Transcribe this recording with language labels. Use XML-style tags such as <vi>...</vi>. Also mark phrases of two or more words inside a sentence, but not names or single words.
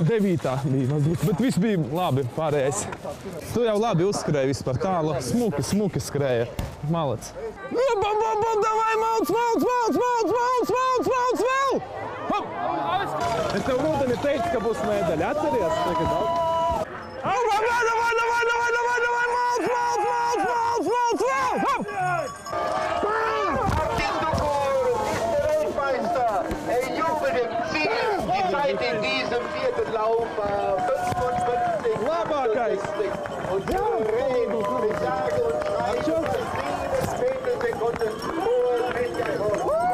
<lv>bija, bet viss bija labi pārējais. Tu jau labi uzskrēji vispār tālu. Smuki skrēja. Malac. Davai, mauc vēl! Es tev rudeni teicu, ka būs medaļa. Atceries?</lv> <de>In diesem vierten Lauf war 55.</de> <lv>Labākais!</lv> <de>Und ja, ich sage und schreibe 7 Sekunden vor Treķakovs.</de>